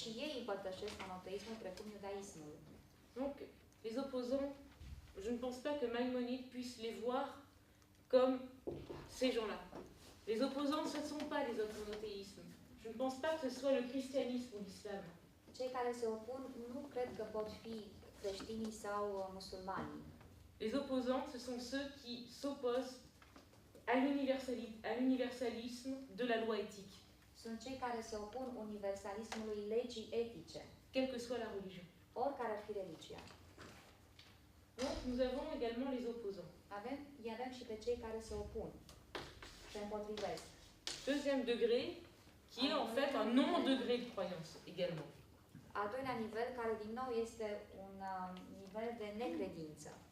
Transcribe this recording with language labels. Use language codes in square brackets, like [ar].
[ro] și ei împărtășesc monoteismul precum iudaismul. [fr] Donc, les opposants, je ne pense pas que Maïmonide puisse les voir comme ces gens-là. Les opposants, ce ne sont pas les autres monothéismes. Je ne pense pas que ce soit le christianisme ou l'islam. [ro] Cei care se opun nu cred că pot fi creștinii sau musulmanii. [fr] Les opposants, ce sont ceux qui s'opposent à l'universalisme de la loi éthique, [ro] Sunt cei care se opun universalismului legii etice, [fr] quelle que soit la religion. [ro] oricare ar fi religia. [fr] Donc, nous avons également les opposants. [ro] Avem și pe cei care se opun, se împotrivesc. [fr] Deuxième degré, qui est en fait un non-degré de croyance également. [ro] Al doilea nivel, care din nou este un nivel de necredință.